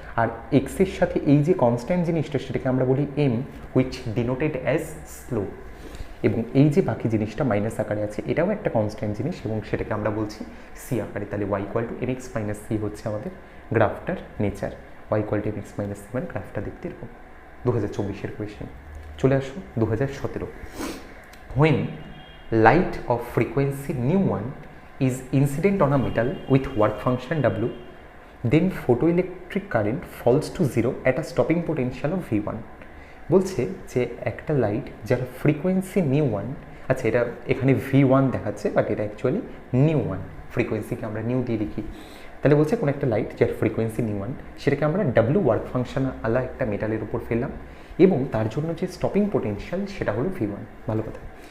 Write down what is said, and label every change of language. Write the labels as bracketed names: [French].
[Bangla] আর এক্সের সাথে এই যে কনস্ট্যান্ট জিনিসটা সেটাকে আমরা বলি M, [English] Which denoted as slow. [Bangla] এবং এই যে বাকি জিনিসটা মাইনাস আকারে আছে এটাও একটা কনস্ট্যান্ট জিনিস এবং সেটাকে আমরা বলছি সি আকারে। তাহলে Y equal to mx - c হচ্ছে আমাদের গ্রাফটার nature. Y equal to mx - c মানে গ্রাফটা দেখতে এরকম। 2024-এর কোয়েশ্চেন। চলে আসো 2017। [English] When light of frequency μ1 is incident on a metal with work function W, then photoelectric current falls to 0 at a stopping potential of V1. [Bangla] বলছে যে একটা light যার ফ্রিকোয়েন্সি μ1, আচ্ছা এটা এখানে V1 দেখাচ্ছে বাট এটা অ্যাকচুয়ালি μ1, ফ্রিকোয়েন্সিকে আমরা নিউ দিয়ে লিখি। তাহলে বলছে কোনো একটা লাইট যার ফ্রিকোয়েন্সি μ1 সেটাকে আমরা W ওয়ার্ক ফাংশন আলা একটা মেটালের উপর ফেললাম এবং তার জন্য যে স্টপিং পোটেনশিয়াল সেটা হলো V1। ভালো কথা।